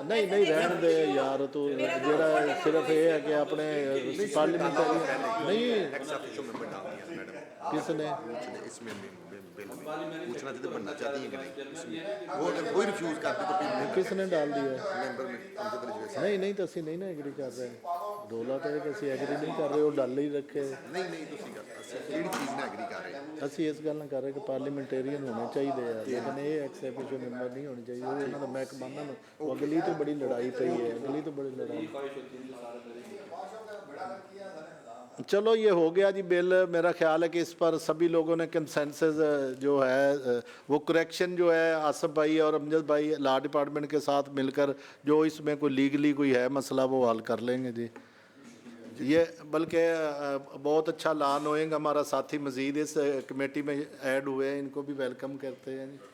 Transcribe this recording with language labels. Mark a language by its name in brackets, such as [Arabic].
[Hindi] नहीं रहने दे यार, तो जरा सिर्फ ये है कि अपने पार्लियामेंटेरियन नहीं किसने इसमें पूछना था बनना चाहती है कि नहीं, वो अगर कोई रिफ्यूज करते तो फिर किसने डाल दिया मेंबर में अमजद अली जावेद साहब। नहीं तो [Punjabi] ਅਸੀਂ [Hindi] नहीं ना एग्री कर रहे, डोला तो है कि ਅਸੀਂ एग्री नहीं कर रहे, वो डाल ही रखे। [Punjabi] नहीं ਤੁਸੀਂ ਕਿਹੜੀ ਚੀਜ਼ ਨਾਲ ਐਗਰੀ ਕਰ ਰਹੇ ਹੋ? ਅਸੀਂ ਇਸ ਗੱਲ ਨਾਲ ਕਰ ਰਹੇ ਕਿ ਪਾਰਲੀਮੈਂਟੇਰੀਅਨ ਹੋਣੇ ਚਾਹੀਦੇ ਆ, ਲੇਕਿਨ ਇਹ ਐਕਸੈਪਸ਼ਨ ਮੈਂਬਰ ਨਹੀਂ ਹੋਣੇ ਚਾਹੀਦੇ। ਉਹ ਇਹਨਾਂ ਦਾ ਮਹਿਕਮਾ ਨਾ, ਉਹ ਅਗਲੀ ਤੋਂ ਬੜੀ ਲੜਾਈ ਪਈ ਹੈ, ਅਗਲੀ ਤੋਂ [Hindi] बड़ी लड़ाई। चलो ये हो गया जी बिल। मेरा ख्याल है कि इस पर सभी लोगों ने कंसेंसस जो है वो करेक्शन जो है आसिफ भाई और अमजद भाई लॉ डिपार्टमेंट के साथ मिलकर जो इसमें कोई लीगली कोई है मसला वो हल कर लेंगे जी। ये बल्कि बहुत अच्छा लॉ नोइंग हमारा साथी मजीद इस कमेटी में ऐड हुए हैं, इनको भी वेलकम करते हैं